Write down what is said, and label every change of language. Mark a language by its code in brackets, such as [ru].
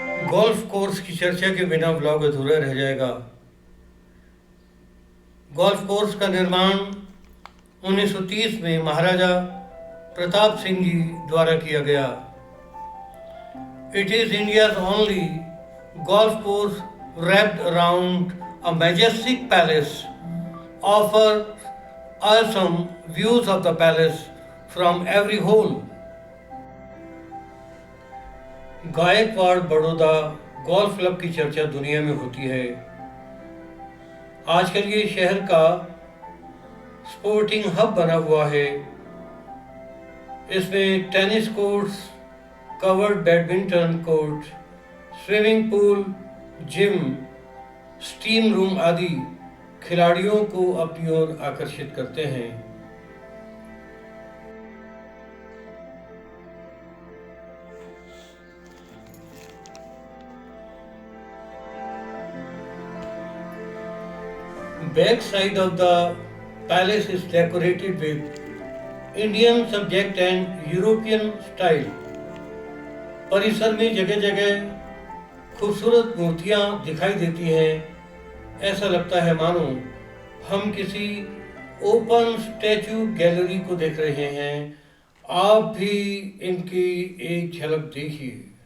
[hi] Golf course की चर्चा के बिना व्लॉग अधूरा रह जाएगा। गोल्फ कोर्स का निर्माण 1930 में महाराजा प्रताप सिंह जी द्वारा किया गया। [en] It is India's only golf course wrapped around a majestic palace, offer awesome views of the palace from every hole. [hi] Gaekwad Baroda golf club की चर्चा दुनिया में होती है। आजकल ये शहर का स्पोर्टिंग हब बना हुआ है। इसमें tennis courts, covered badminton court, swimming pool, gym, steam room आदि खिलाड़ियों को अपनी ओर आकर्षित करते हैं। [en] Back side of the palace is decorated with Indian subject and European style. [hi] परिसर में जगह जगह खूबसूरत मूर्तियां दिखाई देती हैं। ऐसा लगता है मानो हम किसी ओपन स्टैचू गैलरी को देख रहे हैं। आप भी इनकी एक झलक देखिए।